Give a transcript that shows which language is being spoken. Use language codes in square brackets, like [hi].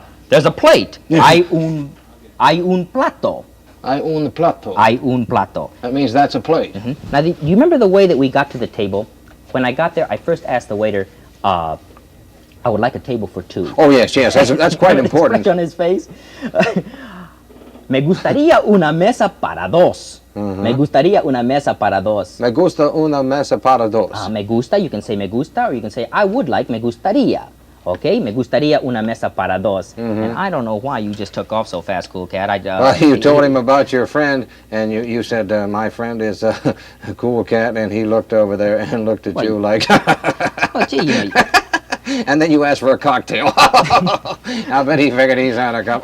[en] There's a plate. [es] Hay un plato. I un plato. Hay un plato. [en] That means that's a plate. Now, do you remember the way that we got to the table? When I got there, I first asked the waiter, I would like a table for two. Oh, yes, yes, that's quite The important. expression on his face. [es] Me gustaría una mesa para dos. Me gustaría una mesa para dos. Me gusta una mesa para dos. Me gusta, [en] you can say [es] me gusta, [en] or you can say I would like, [es] me gustaría. Okay, me gustaría una mesa para dos. [en] And I don't know why you just took off so fast, cool cat. Well, you told him about your friend, and you said, my friend is a cool cat, and he looked over there and looked at you like... Oh, gee, you know, And then you asked for a cocktail. I bet he figured he's had a cup.